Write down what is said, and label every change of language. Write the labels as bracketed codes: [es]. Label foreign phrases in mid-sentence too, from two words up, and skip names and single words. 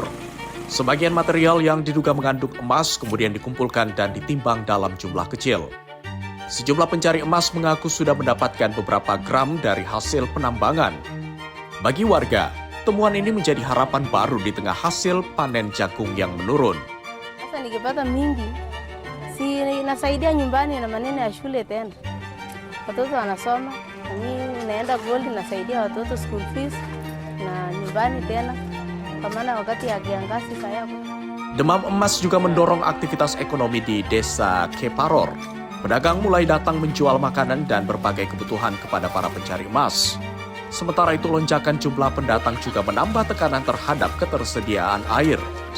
[id] Sebagian material yang diduga mengandung emas kemudian dikumpulkan dan ditimbang dalam jumlah kecil. Sejumlah pencari emas mengaku sudah mendapatkan beberapa gram dari hasil penambangan. Bagi warga, temuan ini menjadi harapan baru di tengah hasil panen jagung yang menurun. [sw] Sasa nikipata mingi, si nasaidia nyumbani na maneno ya shule tena. Watoto wanasoma, mimi naenda gold nasaidia watoto [en] school fees [sw] na nyumbani tena. Kwa maana wakati ya kiangazi saya. [id] Demam emas juga mendorong aktivitas ekonomi di desa Cheparor. Pedagang mulai datang menjual makanan dan berbagai kebutuhan kepada para pencari emas. Sementara itu, lonjakan jumlah pendatang juga menambah tekanan terhadap ketersediaan air.